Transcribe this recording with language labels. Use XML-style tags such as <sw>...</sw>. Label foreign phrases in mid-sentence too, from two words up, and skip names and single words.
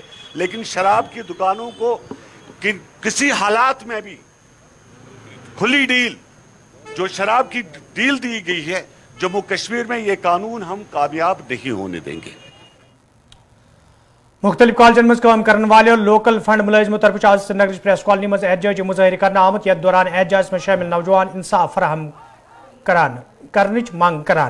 <hi>लेकिन शराब की दुकानों को किसी हालात में भी खुली डील, जो शराब की डील दी गई है जम्मू कश्मीर में, ये कानून हम कामयाब नहीं होने देंगे।</hi> <ks>मुख्तलिफ कॉलेजन मज</ks> <hi>काम करने वाले और लोकल फंड मुलाजिमों</hi> <ks>तरफ आज श्रीनगर प्रेस कॉलोनी मज एहतजाज मुजाहिर करना आमद। यथ दौरान</ks> <hi>एहतजाज में शामिल नौजवान इंसाफ फराहम करने मांग</hi> <ks>करान।</ks>